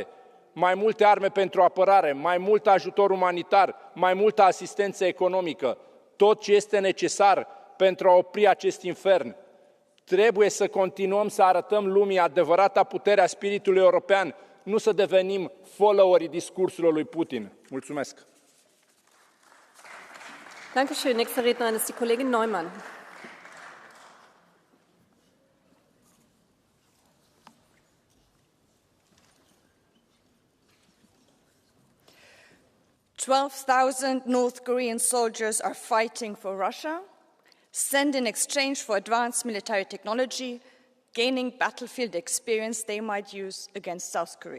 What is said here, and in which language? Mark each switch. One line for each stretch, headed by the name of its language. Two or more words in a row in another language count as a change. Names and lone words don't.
Romanian: Mai multe arme pentru apărare, mai mult ajutor umanitar, mai multă asistență economică. Tot ce este necesar pentru a opri acest infern. Trebuie să continuăm să arătăm lumii adevărata putere a spiritului european, nu să devenim followerii discursurilor lui Putin. Mulțumesc!
German: Dankeschön. Nächster Rednerin ist die Kollegin Neumann.
English: "12,000 North Korean soldiers are fighting for Russia, sent in exchange for advanced military technology, gaining battlefield experience they might use against South Korea.